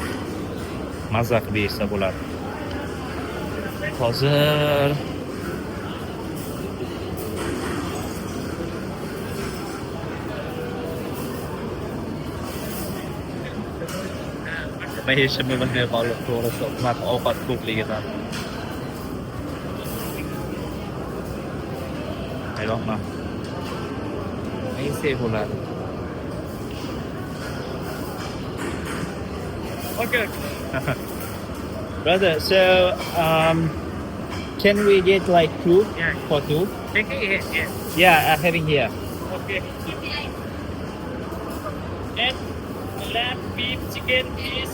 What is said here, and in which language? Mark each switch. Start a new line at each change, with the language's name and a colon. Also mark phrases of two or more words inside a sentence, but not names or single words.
Uzbek: Mazza qilib yesa bo'ladi. Hozir nima yeyishimni bilmay qoldim, to'g'risi. Ovqat ko'pligidan. Hayronman. Nima yesak bo'ladi?
English: Okay. Brother, so can we get like two Yeah. for two? Take it here. Yeah, having here. Okay. And lamb, beef, chicken is